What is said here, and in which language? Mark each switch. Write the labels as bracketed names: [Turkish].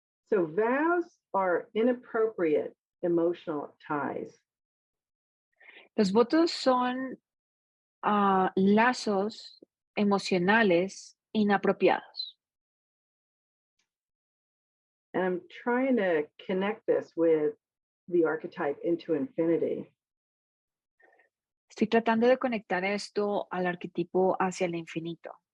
[English] So vows are inappropriate emotional ties. [Spanish] Los votos son lazos emocionales inapropiados. [English] And I'm trying to connect this with the archetype into infinity. [Spanish] Estoy tratando de conectar esto al arquetipo hacia el infinito.